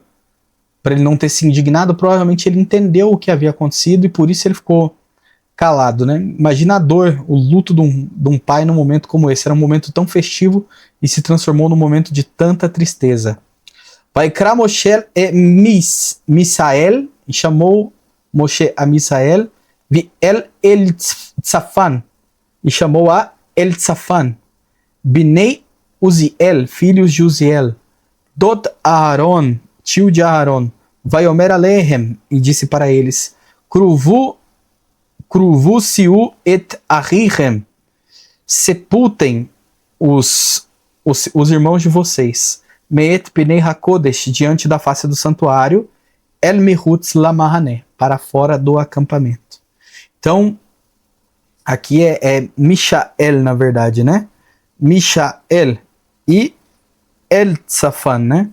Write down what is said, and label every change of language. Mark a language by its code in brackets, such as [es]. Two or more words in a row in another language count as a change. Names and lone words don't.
[pt] Para ele não ter se indignado, provavelmente ele entendeu o que havia acontecido e por isso ele ficou calado, né? Imagina a dor, o luto de um pai num momento como esse. Era um momento tão festivo e se transformou num momento de tanta tristeza. [he] ויקרא משה אל מישאל, [pt] e chamou Moshe a Misael, [he] ואל צפן, [pt] e chamou a [he] אלצפן בני עזיאל, [pt] filhos de Uziel, [he] דוד אהרן, [pt] tio de Aharon, [he] ויאמר אלהם, [pt] e disse para eles, [he] קרבו שאו את אחיכם, [pt] sepultem os irmãos de vocês, [he] מאת פני הקודש, [pt] diante da face do santuário, [he] אל מחוץ למחנה, [pt] para fora do acampamento. Então, aqui é Mishael, na verdade, né? Mishael e El Tzafan, né?